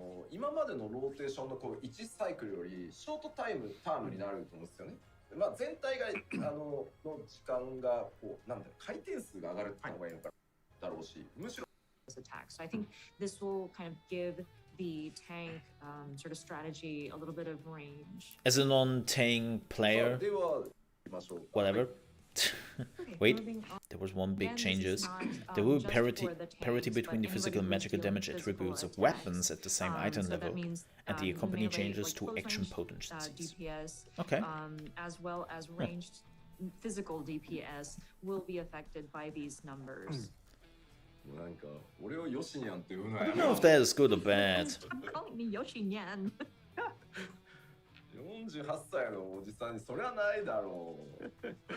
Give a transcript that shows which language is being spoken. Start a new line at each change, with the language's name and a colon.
Japanese: 今までのローテーションのこう1サイクルよりショートタイムタームになると思うんですよね。まあ全体がの時間がこうなんだろう回転数が上がるってのがいいのかだろうし、むしろ
English: attack. So I think this will kind of give the tank sort of strategy a little bit of range. As a non-tank player, whatever. Wait, there was one big changes. There will be parity between the physical and magical damage attributes of weapons at the same item level, and the accompanying changes to action potencies. DPS, okay. As well as ranged physical DPS will be affected by these numbers. I don't know if that is good or bad. I'm calling me Yoshinyan.
Japanese: 48歳のおじさんにそれはないだろう。